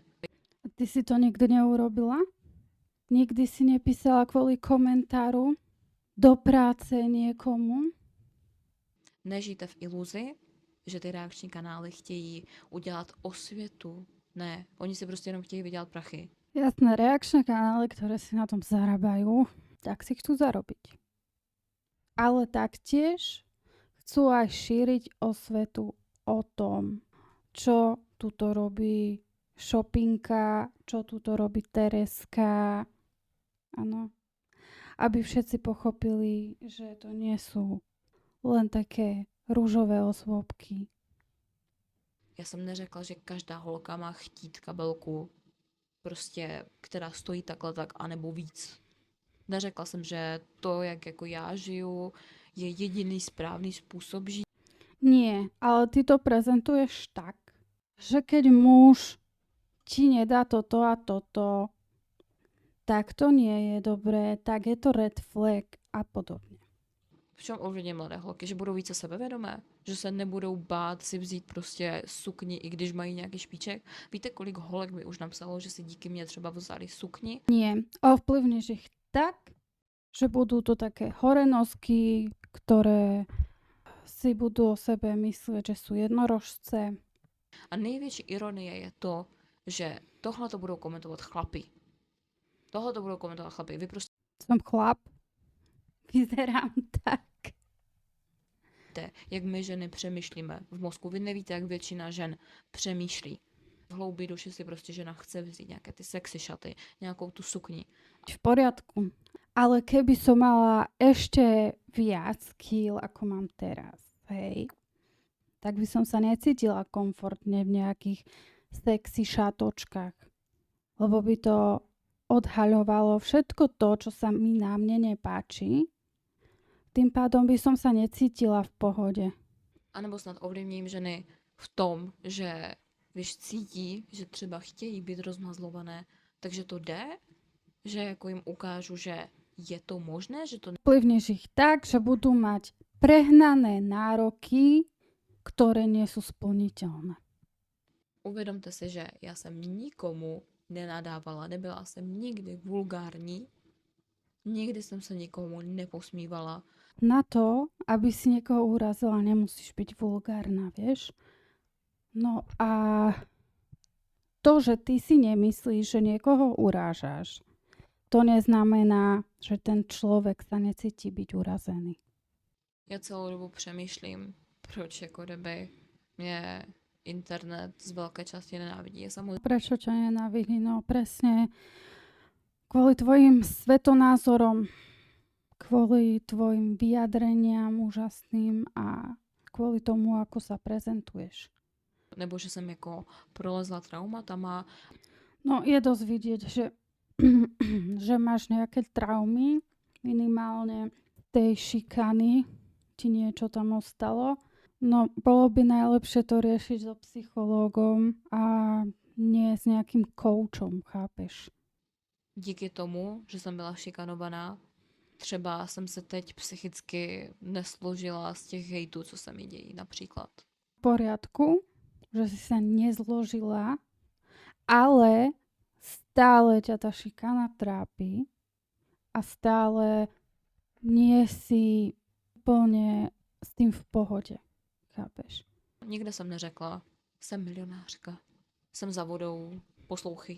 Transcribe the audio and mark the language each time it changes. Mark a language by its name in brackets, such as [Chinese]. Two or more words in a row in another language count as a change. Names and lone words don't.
[Slovak] A ty si to nikdy neurobila? Nikdy si nepísala kvôli komentáru do práce niekomu? [Czech] Nežijte v iluzi, že ty reakční kanály chtějí udělat osvětu. Ne, oni si prostě jenom chtějí vydělat prachy. [Slovak] Jasné, reakčné kanály, ktoré si na tom zarábajú, tak si chcú zarobiť. Ale taktiež chcú aj šíriť osvetu o tom, čo tuto robí Šopinka, čo tuto robí Tereska. Áno. Aby všetci pochopili, že to nie sú len také rúžové osôbky. [Czech] Já jsem neřekla, že každá holka má chtít kabelku, prostě, která stojí takhle tak, anebo víc. Neřekla jsem, že to, jak jako já žiju, je jediný správný způsob žít. [Slovak] Nie, ale ty to prezentuješ tak, že keď muž ti nedá toto a toto, tak to nie je dobré, tak je to [English] red flag [Slovak] a podobne. [Czech] V čem ovlivní mladé holky? Že budou více sebevědomé? Že se nebudou bát si vzít prostě sukni, i když mají nějaký špiček? Víte, kolik holek mi už napsalo, že si díky mně třeba vzali sukni? [Slovak] Nie, ovplyvníš ich tak, že budú to také horenosky, ktoré si budú o sebe myslieť, že sú jednorožce. [Czech] A největší ironie je to, že tohle to budou komentovat chlapi. Tohle to budou komentovat chlapi. Vy prostě [Slovak] Som chlap, vyzerám tak. [Czech] nevíte, jak my ženy přemýšlíme v mozku. Vy nevíte, jak většina žen přemýšlí. V hloubi duši si prostě žena chce vzít nějaké ty sexy šaty, nějakou tu sukni. [Slovak] V poriadku. Ale keby som mala ešte viac kýl, ako mám teraz, hej, tak by som sa necítila komfortne v nejakých sexy šatočkách. Lebo by to odhaľovalo všetko to, čo sa mi na mne nepáči. Tým pádom by som sa necítila v pohode. [Czech] A nebo snad ovlivním ženy v tom, že když cítí, že třeba chtějí být rozmazlované, takže to jde, že jako jim ukážu, že je to možné, že to [Slovak] Vplyvneš ich tak, že budú mať prehnané nároky, ktoré nie sú splniteľné. [Czech] Uvědomte si, že já jsem nikomu nenadávala, nebyla jsem nikdy vulgární, nikdy jsem se nikomu neposmívala. [Slovak] Na to, aby si niekoho urazila, nemusíš byť vulgárna, vieš? No a to, že ty si nemyslíš, že niekoho urážaš, to neznamená, že ten človek sa necíti byť urazený. [Czech] Já celou dobu přemýšlím, proč jako kdyby mě internet z velké části nenávidí. Je samozřejmě [Slovak] Prečo ťa nenávidí? No presne kvôli tvojim svetonázorom, kvôli tvojim vyjadreniam úžasným a kvôli tomu, ako sa prezentuješ. [Czech] nebo že jsem jako prolezla traumatama. [Slovak] No je dosť vidieť, že, že máš nejaké traumy, minimálne tej šikany, ti niečo tam ostalo. No, bolo by najlepšie to riešiť so psychológom a nie s nejakým koučom, chápeš? [Czech] Díky tomu, že jsem byla šikanovaná, třeba jsem se teď psychicky nesložila z těch hejtů, co se mi dějí například. [Slovak] V poriadku, že si sa nezložila, ale stále ťa tá šikana trápi a stále nie si úplne s tým v pohode. Chápeš? [Czech] Nikde jsem neřekla, jsem milionářka, jsem za vodou, poslouchy.